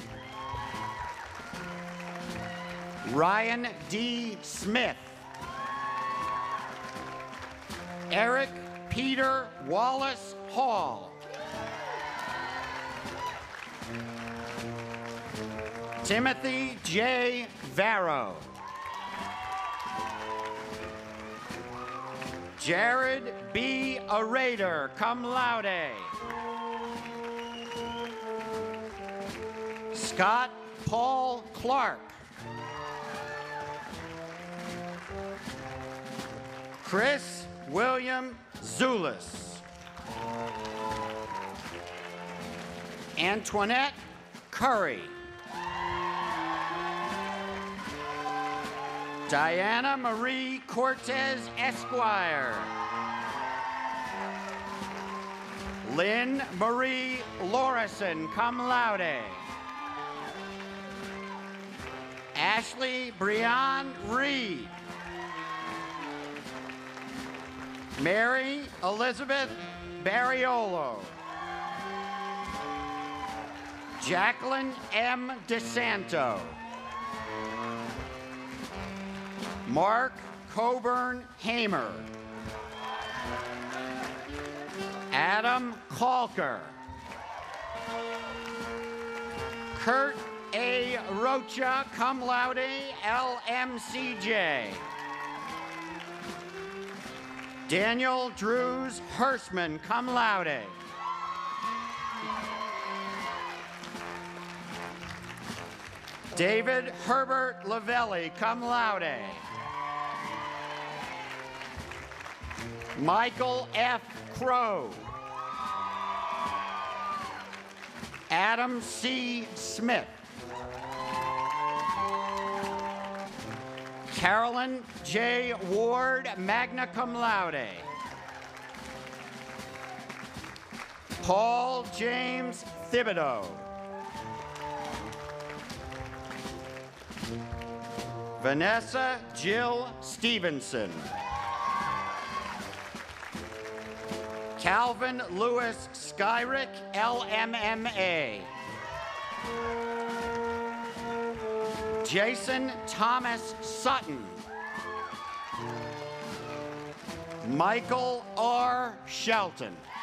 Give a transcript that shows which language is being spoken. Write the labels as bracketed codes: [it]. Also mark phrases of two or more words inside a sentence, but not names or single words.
[en] Ryan D. Smith. Eric Peter Wallace Hall. Timothy J. Varro. Jared B. Arader, [la] cum laude. [en] Scott Paul Clark. Chris William Zulis. Antoinette Curry. Diana Marie Cortez Esquire. Lynn Marie Lorison, [la] cum laude. [en] Ashley Breon Reed. Mary Elizabeth Barriolo. Jacqueline M. DeSanto. Mark Coburn Hamer. Adam Calker. Kurt A. Rocha, [la] cum laude, [en] LMCJ. Daniel Drews Hirschman, [la] cum laude. [en] David Herbert Lavelli, [la] cum laude. [en] Michael F. Crow. Adam C. Smith. Carolyn J. Ward, [la] magna cum laude. [en] Paul James Thibodeau. Vanessa Jill Stevenson. Calvin Lewis Skyrick, LMMA. Jason Thomas Sutton. Michael R. Shelton.